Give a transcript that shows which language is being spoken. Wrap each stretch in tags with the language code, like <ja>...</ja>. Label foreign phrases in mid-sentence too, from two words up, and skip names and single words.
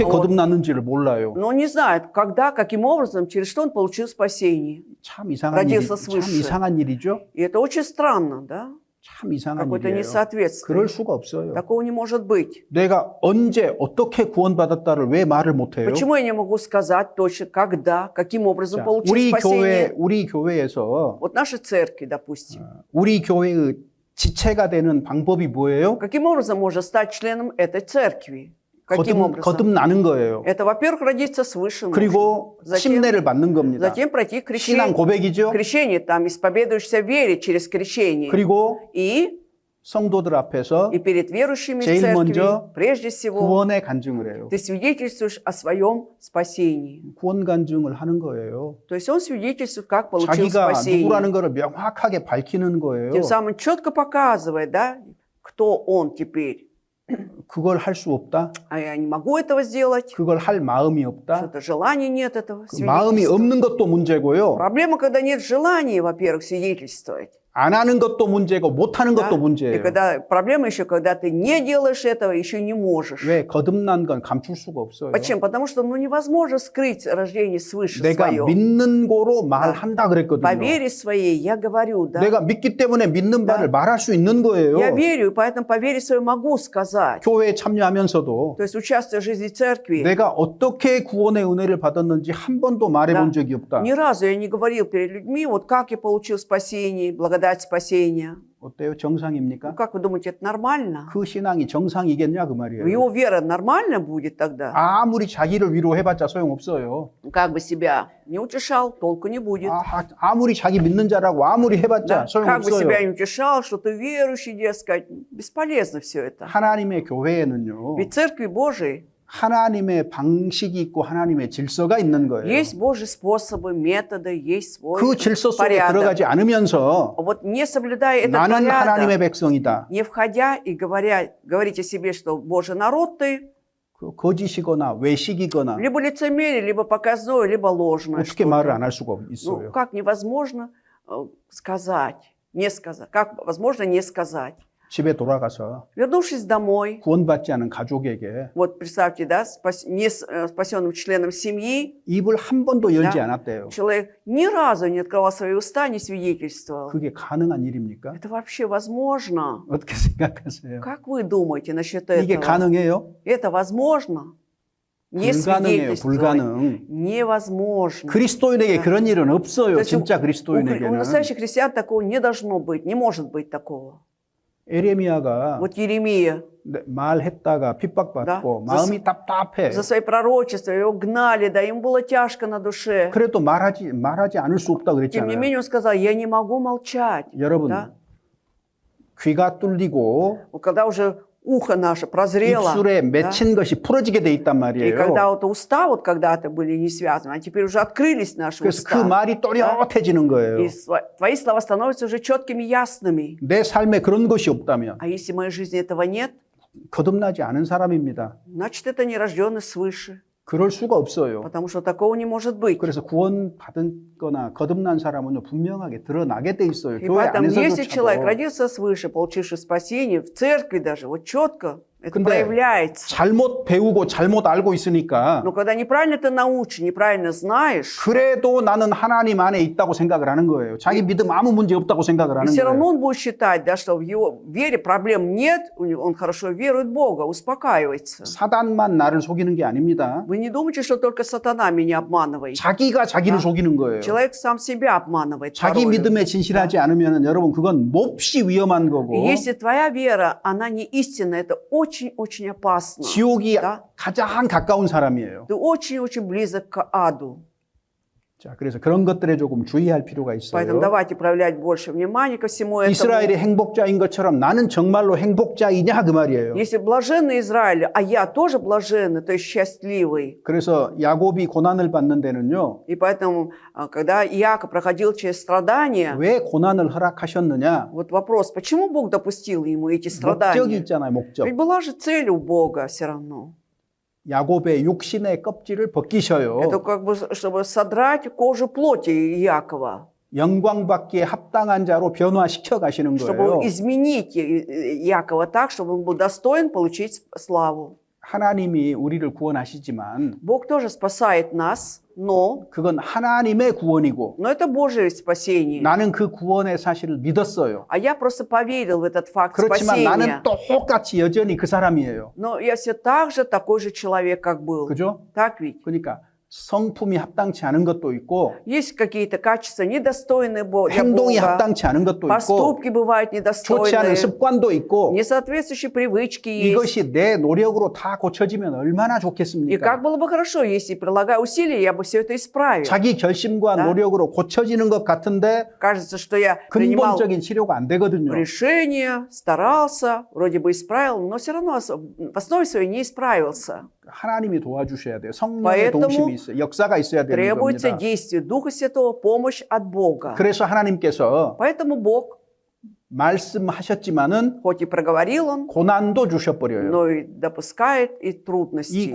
<ru>вот.</ru> <ko>거듭났는지를 몰라요.</ko> <ru>но не знают, когда, каким образом, через что он получил спасение.</ru> <ko>참 이상한</ko> <ru>родился</ru> <ko>참</ko> <ru>свыше.</ru> <ko>이상한 일이죠.</ko> <ru>И это очень странно, да?</ru> <ko>참 이상한</ko> <ru>Какое-то</ru> <ko>일이에요.</ko> <ru>несоответствие.</ru> <ko>그럴 수가 없어요.</ko> <ru>Такого не может быть.</ru> <ko>내가 언제 어떻게 구원받았다를 왜 말을 못해요?</ko> <ru>Почему я не могу сказать точно, когда, каким образом</ru> <ko>자,</ko> <ru>получил спасение?</ru> <ko>우리 교회에서</ko> <ru>Вот нашей церкви, допустим.</ru> <ko>우리 교회의 지체가 되는 방법이 뭐예요?</ko> <ru>Каким образом можно стать членом этой церкви? Каким образом?</ru> <ko>거듭나는 거예요.</ko> <ru>Это, во-первых, родиться свыше. нужно.</ru> <ko>그리고</ko> <ru>Затем,</ru> <ko>침례를 받는 겁니다.</ko> <ru>затем пройти</ru> <ko>신앙</ko> <ru>крещение.</ru> <ko>고백이죠.</ko> <ru>Крещение, там, исповедуешься в вере через крещение.</ru> <ko>그리고</ko> <ru>И</ru> <ko>성도들 앞에서</ko> <ru>перед верующими в</ru> <ko>제일</ko> <ru>церкви,</ru> <ko>먼저</ko> <ru>прежде всего,</ru> <ko>구원의 간증을 해요.</ko> <ru>ты свидетельствуешь о своем спасении.</ru> <ko>구원 간증을 하는 거예요.</ko> <ru>То есть он свидетельствует, как получил</ru> <ko>자기가</ko> <ru>спасение.</ru> <ko>누구라는 것을 명확하게 밝히는 거예요.</ko> <ru>Тем самым четко показывает, да, кто он теперь.</ru> <ko>그걸 할 수 없다.</ko> <ru>А я не могу этого сделать.</ru> <ko>그걸 할 마음이 없다.</ko> <ru>Что-то желания нет этого</ru> <ko>그 마음이</ko> <ru>свидетельства.</ru> <ko>없는 것도 문제고요.</ko> <ru>Проблема, когда нет желания, во-первых, свидетельствовать.</ru> <ko>안 하는 것도 문제고 못 하는</ko> <ru>Да?</ru> <ko>것도</ko> <ru>И</ru> <ko>문제예요.</ko> <ru>когда, проблема еще, когда ты не делаешь этого, еще не можешь.</ru> <ko>왜 거듭난 건 감출 수가 없어요.</ko> <ru>Почему? Потому что невозможно скрыть рождение свыше</ru> <ko>내가</ko> <ru>свое.</ru> <ko>믿는 거로 말한다</ko> <ru>По</ru> <ko>그랬거든요.</ko> <ru>вере своей я говорю, да.</ru> <ko>내가 믿기 때문에 믿는 바를 말할 수 있는 거예요.</ko> <ru>Я верю, и поэтому по вере своей могу сказать.</ru> <ko>교회에 참여하면서도</ko> <ru>То есть, участвуя в жизни церкви,</ru> <ko>내가 어떻게 구원의 은혜를 받았는지 한 번도 말해본 적이 없다.</ko> <ru>ни разу я не говорил перед людьми, вот как я получил спасение, благодать спасения.</ru> <ko>어때요?</ko> <ru>Ну,</ru> <ko>정상입니까?</ko> <ru>как вы думаете, это нормально?</ru> <ko>그 신앙이 정상이겠냐 그 말이에요.</ko> <ru>Его вера нормально будет тогда?</ru> <ko>아무리 자기를 위로해봤자 소용없어요.</ko> <ru>Как бы себя не утешал, толку не будет.</ru> <ko>아무리 자기 믿는 자라고 아무리 해봤자</ko> <ru>Да? Как бы себя</ru> <ko>소용없어요.</ko> <ru>не утешал, что ты верующий, дескать, бесполезно все это.</ru> <ko>하나님의 교회에는요.</ko> <ru>Ведь церкви Божией</ru> <ko>하나님의 방식이 있고 하나님의 질서가 있는 거예요.</ko> <ru>есть Божьи способы, методы, есть свой</ru> <ko>그 질서 속에</ko> <ru>порядок.</ru> <ko>들어가지 않으면서</ko> <ru>Вот не соблюдая этот</ru> <ko>나는 하나님의</ko> <ru>порядок,</ru> <ko>백성이다.</ko> <ru>не входя и говорить о себе, что Божий народ ты,</ru> <ko>그 거짓이거나 외식이거나</ko> <ru>либо лицемерие, либо показное, либо ложное.</ru> <ko>어떻게</ko> <ru>что-то.</ru> <ko>말을 안 할 수가</ko> <ru>Ну,</ru> <ko>있어요.</ko> <ru>как невозможно сказать, не сказать, как возможно не сказать.</ru> <ko>집에 돌아가서</ko> <ru>Вернувшись домой,</ru> <ko>구원받지 않은 가족에게</ko> <ru>вот представьте, да, спасенным членом семьи,</ru> <ko>입을 한 번도 열지</ko> <ru>Да.</ru> <ko>않았대요.</ko> <ru>человек ни разу не открывал свои уста, не свидетельствовал.</ru> <ko>그게 가능한 일입니까?</ko> <ru>Это вообще возможно?</ru> <ko>어떻게 생각하세요?</ko> <ru>Как вы думаете насчет</ru> <ko>이게</ko> <ru>этого?</ru> <ko>가능해요?</ko> <ru>Это возможно? не</ru> <ko>불가능해요.</ko> <ru>свидетельствовать.</ru> <ko>불가능.</ko> <ru>Невозможно.</ru> <ko>그리스도인에게 그런 일은 없어요.</ko> <ru>То есть</ru> <ko>진짜</ko> <ru>у</ru> <ko>그리스도인에게는.</ko> <ru>настоящих христиан такого не должно быть, не может быть такого.</ru> <ko>에레미야가</ko> <ru>Вот Еремия</ru> <ko>말했다가 핍박받고</ko> <ru>Да.</ru> <ko>마음이 답답해.</ko> <ru>за свои пророчества, его гнали, да, ему было тяжко на душе.</ru> <ko>그래도 말하지 않을 수 없다</ko> <ru>Тем не</ru> <ko>그랬잖아요.</ko> <ru>менее он сказал, я не могу молчать.</ru> <ko>여러분</ko> <ru>Да?</ru> <ko>귀가 뚫리고</ko> <ru>Вот когда уже ухо наше прозрело,</ru> <ko>입술에</ko> <ru>да,</ru> <ko>맺힌 것이 풀어지게 돼 있단</ko> <ru>и</ru> <ko>말이에요.</ko> <ru>когда вот уста вот когда-то были не связаны, а теперь уже открылись наши</ru> <ko>그래서 그</ko> <ru>уста,</ru> <ko>말이 또렷해지는 거예요.</ko> <ru>и твои слова становятся уже четкими, ясными.</ru> <ko>내 삶에 그런 것이 없다면</ko> <ru>А если в моей жизни этого нет,</ru> <ko>거듭나지 않은 사람입니다.</ko> <ru>значит, это нерожденный свыше,</ru> <ko>그럴 수가 없어요.</ko> <ru>потому что такого не может быть.</ru> <ko>그래서 구원받은 거나 거듭난 사람은 분명하게 드러나게 돼 있어요.</ko> <ru>И</ru> <ko>교회</ko> <ru>поэтому, если человек</ru> <ko>안에서조차도.</ko> <ru>родился свыше, получивший спасение, в церкви даже, вот четко это</ru> <ko>근데</ko> <ru>проявляется.</ru> <ko>잘못 배우고 잘못 알고 있으니까</ko> <ru>Но когда неправильно ты научен, неправильно знаешь,</ru> <ko>그래도 나는 하나님 안에 있다고 생각을 하는 거예요. 자기 믿음 아무 문제 없다고 생각을</ko> <ru>и</ru> <ko>하는</ko> <ru>все равно</ru> <ko>거예요.</ko> <ru>он будет считать, да, что в его вере проблем нет, он хорошо верует в Бога, успокаивается.</ru> <ko>사단만 나를 속이는 게 아닙니다.</ko> <ru>Вы не думайте, что только сатана меня обманывает.</ru> <ko>자기가 자기를 속이는 거예요.</ko> <ru>Человек сам себя обманывает.</ru> <ko>자기</ko> <ru>порою.</ru> <ko>믿음에 진실하지 않으면 여러분 그건 몹시 위험한 거고</ko> <ru>И если твоя вера, она не истинная, это очень-очень опасно.</ru> <ko>지옥이</ko> <ru>Да?</ru> <ko>가장 가까운 사람이에요.</ko> <ru>Ты очень-очень близок к аду.</ru> <ko>자, 그래서 그런 것들에 조금 주의할 필요가</ko> <ru>Поэтому</ru> <ko>있어요.</ko> <ru>давайте проявлять больше внимания ко всему этому.</ru> <ko>이스라엘이 행복자인 것처럼 나는 정말로 행복자이냐 그 말이에요.</ko> <ru>Если блаженный Израиль, а я тоже блаженный, то есть счастливый.</ru> <ko>그래서 야곱이 고난을 받는 데는요.</ko> <ru>И поэтому, когда Иаков проходил через страдания,</ru> <ko>왜 고난을 허락하셨느냐?</ko> <ru>вот вопрос, почему Бог допустил ему эти</ru> <ko>목적이</ko> <ru>страдания?</ru> <ko>있잖아요, 목적.</ko> <ru>Ведь была же цель у Бога все равно.</ru> <ko>야곱의 육신의 껍질을 벗기셔요.</ko> <ru>Это как бы, чтобы содрать кожу плоти Иакова,</ru> <ko>영광 받기에 합당한 자로 변화시켜 가시는 거예요.</ko> <ru>чтобы изменить Иакова так, чтобы он был достоин получить славу.</ru> <ko>하나님이 우리를 구원하시지만</ko> <ru>Бог тоже спасает нас, но</ru> <ko>그건 하나님의 구원이고</ko> <ru>это Божие спасение.</ru> <ko>나는 그 구원의 사실을 믿었어요.</ko> <ru>А я просто поверил в этот факт</ru> <ko>그렇지만</ko> <ru>спасения.</ru> <ko>나는 똑같이 여전히 그 사람이에요.</ko> <ru>Но я все так же такой же человек, как был.</ru> <ko>그죠?</ko> <ru>Так ведь?</ru> <ko>그러니까 성품이 합당치 않은 것도 있고</ko> <ru>Есть какие-то качества недостойные для</ru> <ko>행동이</ko> <ru>Бога.</ru> <ko>합당치 않은 것도 있고</ko> <ru>Поступки бывают</ru> <ko>좋지 않은</ko> <ru>недостойные.</ru> <ko>습관도 있고</ko> <ru>Несоответствующие привычки есть.</ru> <ko>이것이 내 노력으로 다 고쳐지면 얼마나</ko> <ru>И</ru> <ko>좋겠습니까?</ko> <ru>как было бы хорошо, если, прилагая усилия, я бы все это исправил.</ru> <ko>자기 결심과</ko> <ru>Да.</ru> <ko>노력으로 고쳐지는 것 같은데</ko> <ru>Кажется, что я принимал</ru> <ko>근본적인 치료가 안 되거든요.</ko> <ru>решение, старался, вроде бы исправил, но все равно в основе своей не исправился.</ru> <ko>하나님이 도와주셔야 돼요. 성령의</ko> <ru>Поэтому</ru> <ko>동심이 있어요. 역사가 있어야 되는</ko> <ru>Требуется</ru> <ko>겁니다.</ko> <ru>действие Духа Святого, помощь от Бога.</ru> <ko>그래서 하나님께서</ko> <ru>Поэтому Бог,</ru> <ko>말씀하셨지만은</ko> <ru>хоть и проговорил Он,</ru> <ko>고난도 주셔버려요.</ko> <ru>но и допускает и</ru> <ko>이</ko> <ru>трудности.</ru>